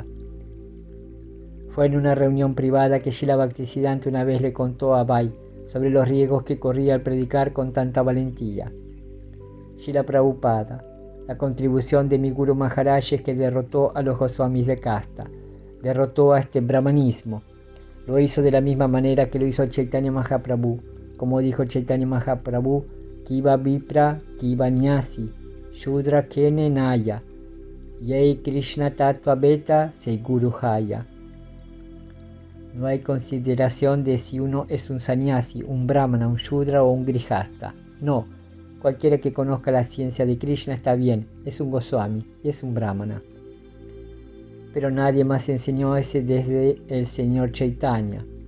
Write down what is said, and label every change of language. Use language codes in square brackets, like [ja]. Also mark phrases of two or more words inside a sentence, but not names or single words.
[es] Fue en una reunión privada que Srila Bhaktisiddhanta una vez le contó a Abai sobre los riesgos que corría al predicar con tanta valentía. Srila Prabhupada, la contribución de mi Guru Maharaj es que derrotó a los Goswamis de casta, derrotó a este brahmanismo. Lo hizo de la misma manera que lo hizo Chaitanya Mahaprabhu, como dijo Chaitanya Mahaprabhu, [bn] কিবা বিপ্র কিবা ন্যাসী শূদ্র কেনে নয় যেই কৃষ্ণ তত্ত্ব বেত্তা সেই গুরু হয়. [es] No hay consideración de si uno es un sannyasi, un brahmana, un shudra o un grihasta. No, cualquiera que conozca la ciencia de Krishna está bien, es un Goswami y es un brahmana. Pero nadie más enseñó ese desde el señor Chaitanya.